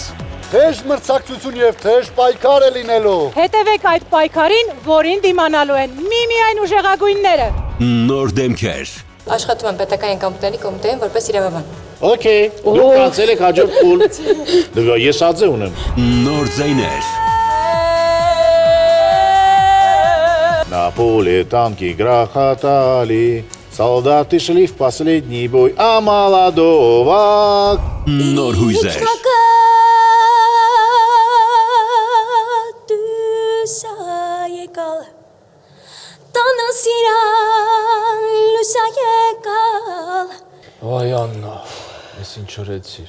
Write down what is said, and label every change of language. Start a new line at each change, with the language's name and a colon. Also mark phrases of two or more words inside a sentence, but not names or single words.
Armenian: Թեժ մրցակցություն եւ թեժ պայքար է լինելու։ Հետևեք այդ պայքարին, որին դիմանալու են միմիայն ուժեղագույնները։ Նոր դեմքեր։ Աշխատում եմ պետական եկամուտների կոմիտեին որպես իրավաբան։ Okay, դուք կանցել եք հաջորդ փուլ։ Դե ես ածե ունեմ։ Նոր ձայներ։
Russian: Napolitanki грохотали, солдаты шли в последний бой, а молодого
Armenian: Նոր հույզեր։ Վայ Աննա, ես ինչ օրեցիր։